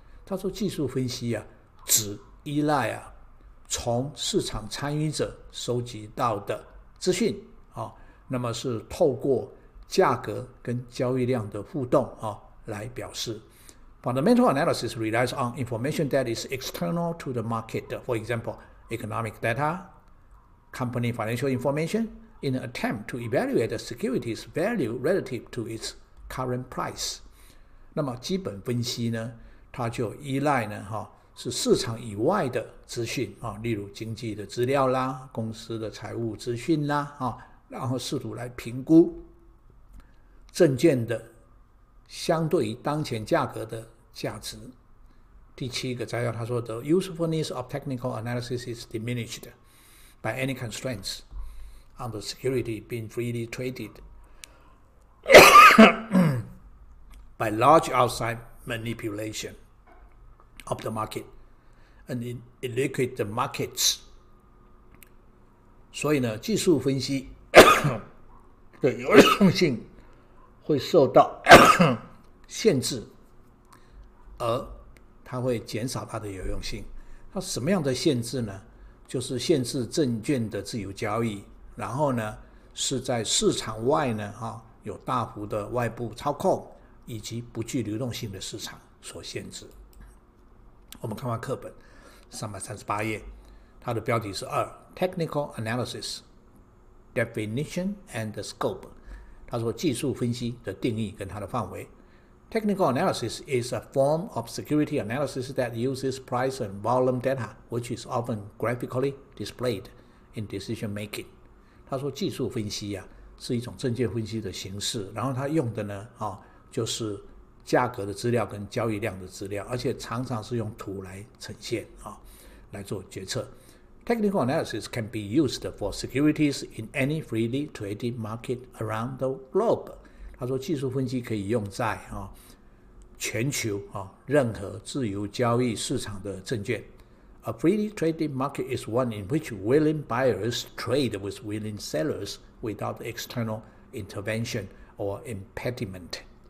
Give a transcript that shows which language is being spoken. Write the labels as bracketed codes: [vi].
[zh] 他说技术分析只依赖从市场参与者收集到的资讯那么是透过价格跟交易量的互动来表示。 [en] Fundamental analysis relies on information that is external to the market, for example, economic data,Company financial information in an attempt to evaluate the security's value relative to its current price. [zh] 那么基本分析呢，它就依赖呢是市场以外的资讯例如经济的资料啦、公司的财务资讯啦然后试图来评估证券的相对于当前价格的价值。第7个摘要他说 [en] The usefulness of technical analysis is diminished.By any constraints on the security being freely traded by large outside manipulation of the market and illiquid markets. [zh] 所以呢，技术分析的有用性会受到限制，而它会减少它的有用性。它什么样的限制呢？就是限制证券的自由交易，然后呢是在市场外呢有大幅的外部操控以及不具流动性的市场所限制。我们看完课本338页，它的标题是 [en] 2 Technical Analysis Definition and Scope。 [zh] 他说技术分析的定义跟它的范围。 [en] Technical analysis is a form of security analysis that uses price and volume data, which is often graphically displayed in decision making. [zh] 他说技术分析是一种证券分析的形式，然后他用的呢就是价格的资料跟交易量的资料，而且常常是用图来呈现来做决策。 [en] Technical analysis can be used for securities in any freely traded market around the globe. [zh] 他说技术分析可以用在全球任何自由交易市场的证券。 [en] A freely traded market is one in which willing buyers trade with willing sellers without external intervention or impediment.